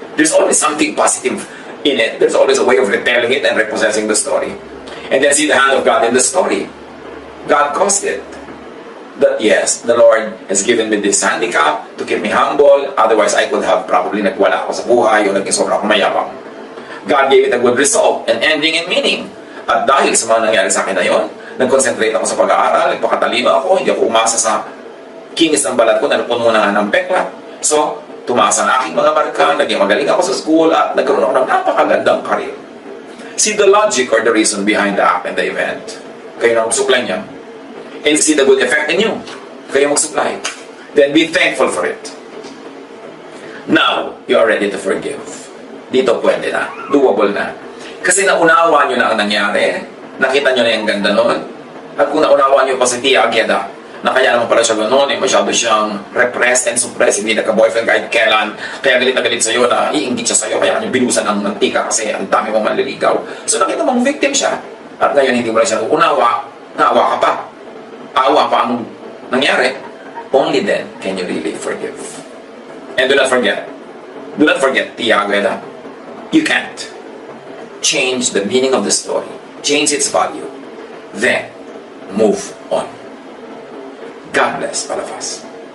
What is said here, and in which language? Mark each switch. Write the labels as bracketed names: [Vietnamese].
[English] There's always something positive in it. There's always a way of retelling it and repossessing the story. And then see the hand of God in the story. God caused it. That yes, the Lord has given me this handicap to keep me humble. Otherwise, I could have probably [Filipino] nagwala ako sa buhay o naging sobra akong mayabang. [English] God gave it a good result, an ending and meaning. [Filipino] At dahil sa mga nangyari sa akin na yun, nag-concentrate ako sa pag-aaral, nagpakatalino ako, hindi ako umasa sa kinis ng balat ko na napuno na ng peklat. So, tumaas ang aking mga marka, naging magaling ako sa school, at nagkaroon ako ng napakagandang career. [English] See the logic or the reason behind the act and the event. [Filipino] Kayo na magsupply niya. [English] And see the good effect in you. [Filipino] Kayo mag-supply. [English] Then be thankful for it. Now, you are ready to forgive. [Filipino] Dito pwede na. Doable na. Kasi naunawa nyo na ang nangyari. Nakita nyo na yung ganda nun. At kung naunawa nyo pa si Tia Agueda, na kaya naman pala siya gano'n, masyado siyang [English] repressed and suppressed, [Filipino] hindi nagka-boyfriend kahit kailan, kaya galit na galit sa'yo na iinggit siya sa'yo, kaya kanya binusan ng mantika kasi ang dami mong manliligaw. So nakita mong victim siya. At ngayon hindi mo na siya unawa, naawa ka pa. Awa pa ang nangyari. [English] Only then can you really forgive. And do not forget, Tia Agueda, you can't change the meaning of the story, change its value, then move on. God bless all of us.